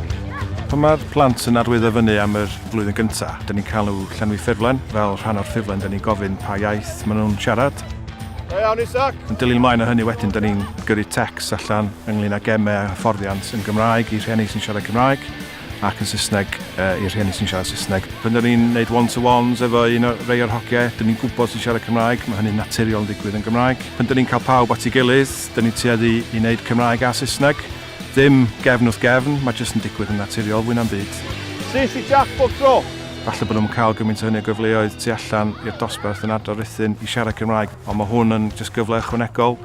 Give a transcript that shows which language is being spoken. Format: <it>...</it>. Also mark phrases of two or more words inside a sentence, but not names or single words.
<cy>Pan mae'r plant yn arwyddo fyny am yr flwyddyn gyntaf, da ni'n cael nhw llenwi ffurflen. Fel rhan o'r ffurflen, da ni'n gofyn pa iaith maen nhw'n siarad. Iawn, Isaac. Yn dilyn ymlaen o hynny wedyn, da ni'n gyrru tecs allan ynglyn â gemau a hyfforddiant yn Gymraeg i rhieni sy'n siarad Cymraeg ac yn Saesneg i rhieni sy'n siarad Saesneg. Pan da ni'n gwneud one-to-ones efo un o'r rei o'r hogiau, da ni'n gwybod sy'n siarad Cymraeg, mae hynny'n naturiol yn digwydd yn Gymraeg. Pan da ni'n cael pawb at ei gilydd, da ni'n tueddu i wneud Cymraeg a Saesneg. Ddim gefn wrth gefn, mae jyst yn digwydd yn naturiol fwy na'm byd. Sisi Jack bob tro. Falle bod nhw'n cael gymaint o hynny o gyfleoedd tu allan i'r dosbarth yn ardal Rhuthun i siarad Cymraeg, ond mae hwn yn jyst gyfle ychwanegol.</cy>